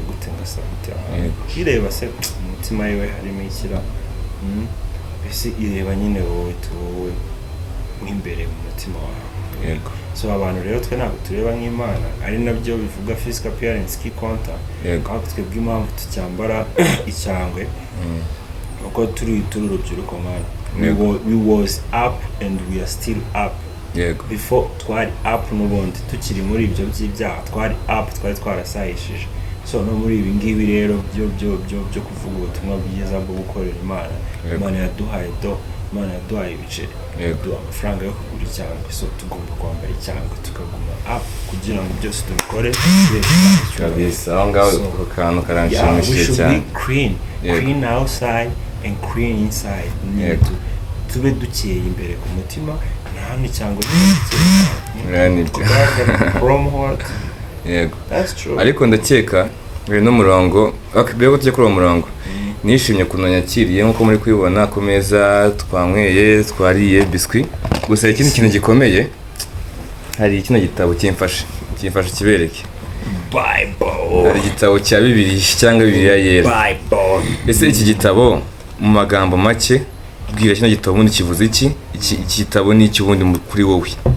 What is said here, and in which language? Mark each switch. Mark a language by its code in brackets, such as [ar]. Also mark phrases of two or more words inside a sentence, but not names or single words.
[rw] gute ngasa gute ireba se umutima we harimo ikira mbese ireba nyine wowe wowe nk'imbere mu mutima wawe so abantu rero twe ntabwo tureba nk'Imana ari nabyo bivuga [en] physical appearance [rw] ki konta aho twebwe impamvu tucyambara icyangwe uko turi urubyiruko mwana we [en] was up and we are still up before [rw] twari up n'ubundi tukiri muri ibyo by'ibyaha twari up twari twarasayishije so no muri ibi ngibi rero byo kuvuga ubutumwa bwiza bwo gukorera Imana yaduhaye Imana yaduhaye ibiceri yaduha amafaranga yo kugura icyangwe so tugomba kwambara icyangwe tukaguma up kugira ngo byose tubikore kabisa aho ngaho kantu karanshimishije cyane [en] clean outside and clean inside [rw] tube dukeye imbere ku mutima nta cyangwa yego ariko ndakeka biri n'umurongo mbere ko tujya kuri uwo murongo nishimye ukuntu nyakiriye nk'uko muri kubibona ku meza twanyweye twariye biswi gusa ikindi kintu gikomeye hari kino gitabo kimfashe kibereke hari igitabo cya Bibiliya cyangwa Bibiliya yera ese iki gitabo mu magambo make bwira kino gitabo ubundi kivuze iki gitabo ni iki ubundi kuri wowe